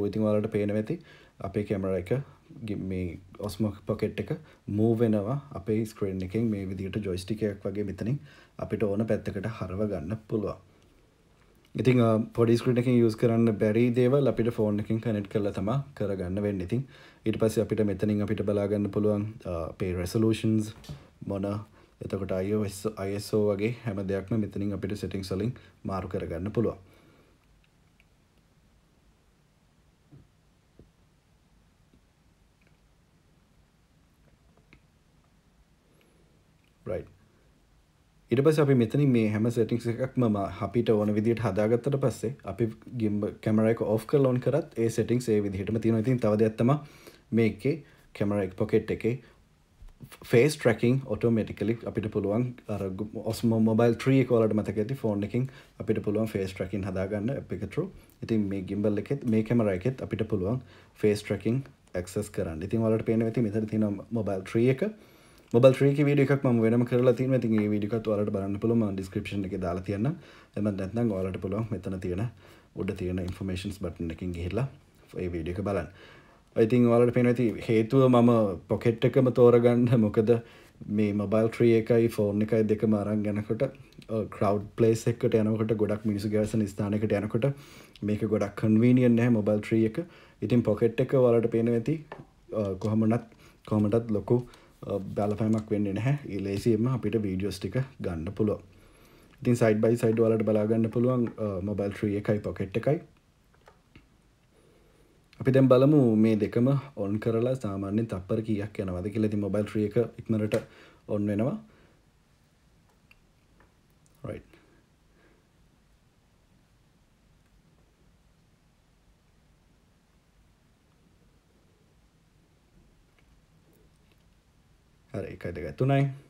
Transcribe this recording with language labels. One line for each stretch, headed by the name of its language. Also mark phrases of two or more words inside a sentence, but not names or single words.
Sinhala: ඉතින් ඔයාලට පේනවා ඇති අපේ කැමරා එක මේ OSMO pocket එක move වෙනවා අපේ screen එකෙන් මේ විදිහට joystick එකක් වගේ මෙතනින් අපිට ඕන පැත්තකට හරව ගන්න පුළුවන්. ඉතින් පොඩි ස්ක්‍රීන් එකකින් යූස් කරන්න බැරි දේවල් අපිට ෆෝන් එකකින් කනෙක්ට් කරලා තමයි කරගන්න වෙන්නේ. ඉතින් ඊට පස්සේ අපිට මෙතනින් අපිට බලා ගන්න පුළුවන්
English: pay resolutions
Sinhala: මොන එතකොට iOS ISO වගේ හැම දෙයක්ම මෙතනින් අපිට settings වලින් මාරු කරගන්න පුළුවන්.
English: right.
Sinhala: ඊට පස්සේ අපි මෙතනින් මේ හැම settings එකක්ම අපිට ඕන විදිහට හදාගත්තට පස්සේ අපි
English: gimbal camera
Sinhala: එක off කරලා on කරත් ඒ settings ඒ විදිහටම තියෙනවා. ඉතින් තව දෙයක් තමයි මේකේ camera එක pocket එකේ
English: face tracking automatically
Sinhala: අපිට පුළුවන් අර OSMO mobile 3 එක වලට මතක ඇති phone එකකින් අපිට පුළුවන්
English: face tracking
Sinhala: හදාගන්න app එක through. ඉතින් මේ gimbal එකෙත් මේ camera එකෙත් අපිට පුළුවන්
English: face tracking access
Sinhala: කරන්න. ඉතින් ඔයාලට පේනවා ඇති මෙතන තියෙනවා mobile 3 එක. mobile 3 එකේ වීඩියෝ එකක් මම වෙනම කරලා තියෙනවා. ඉතින් මේ වීඩියෝ එකත් ඔයාලට බලන්න පුළුවන් මම description එකේ දාලා තියන්නම්. එහෙම නැත්නම් ඔයාලට පුළුවන් මෙතන තියෙන උඩ තියෙන
English: informations button
Sinhala: එකකින් ගිහිල්ලා මේ වීඩියෝ එක බලන්න. ඉතින් ඔයාලට පේනවා ඇති හේතුව මම pocket එකම තෝරගන්න මොකද මේ mobile 3 එකයි phone එකයි දෙකම අරන් යනකොට
English: crowd place
Sinhala: එකකට යනකොට ගොඩක් මිනිස්සු ගැවසෙන ස්ථානයකට යනකොට මේක ගොඩක් convenient නැහැ mobile 3 එක. ඉතින් pocket එක ඔයාලට පේනවා ඇති කොහොමදත් ලොකු බලපෑමක් වෙන්නේ නැහැ. ඒ ලේසියෙන්ම අපිට වීඩියෝස් ටික ගන්න පුළුවන්. ඉතින්
English: side by side
Sinhala: ඔයාලට බලා ගන්න පුළුවන් mobile 3 එකයි pocket එකයි. අපි දැන් බලමු මේ දෙකම on කරලා සාමාන්‍යයෙන් තප්පර කීයක් යනවද කියලා. ඉතින් mobile 3 එක ඉක්මනට on වෙනවා. right. හරි 1.3යි.